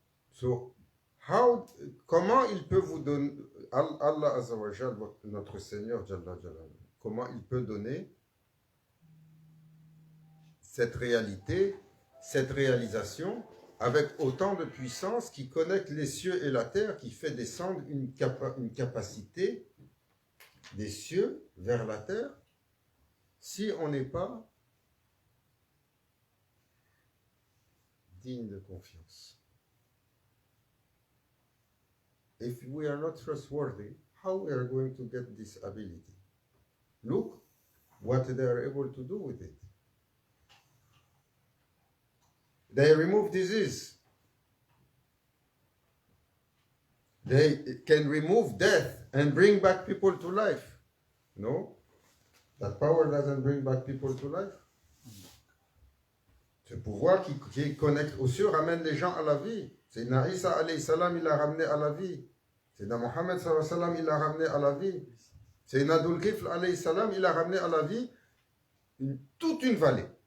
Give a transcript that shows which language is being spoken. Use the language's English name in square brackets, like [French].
[French] So, comment il peut vous donner, Allah Azza wa Jal, notre Seigneur Jalla Jalal, comment il peut donner cette réalité, cette réalisation, avec autant de puissance qui connecte les cieux et la terre, qui fait descendre une capacité des cieux vers la terre, si on n'est pas digne de confiance. [English] If we are not trustworthy, how we are going to get this ability? Look what they are able to do with it. They remove disease. They can remove death and bring back people to life. No? That power doesn't bring back people to life. [French] Ce pouvoir qui connecte aux cieux ramène les gens à la vie. Sayyidina Isa alayhi salam, il l'a ramené à la vie. Sayyidina Muhammad sallallahu alayhi wa sallam, il l'a ramené à la vie. Sayyidina Dhul-Kifl alayhi salam, il a ramené à la vie toute une vallée.